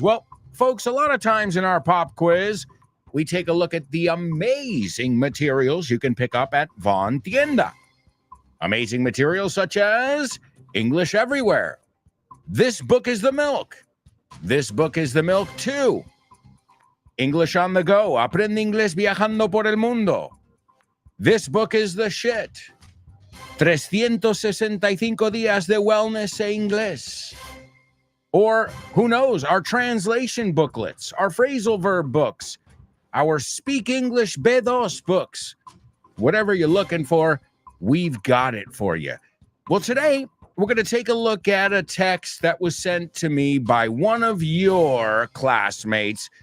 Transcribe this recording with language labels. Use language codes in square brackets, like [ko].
[en] Well, folks, a lot of times in our pop quiz, we take a look at the amazing materials you can pick up at Vaughan Tienda. Amazing materials such as English Everywhere. This book is the milk. This book is the milk too. English on the go. [es] Aprende inglés viajando por el mundo. [en] This book is the shit. [es] 365 días de wellness e inglés. [en] Or, who knows, our translation booklets, our phrasal verb books, our Speak English B2 books. Whatever you're looking for, we've got it for you. Well, today, we're going to take a look at a text that was sent to me by one of your classmates.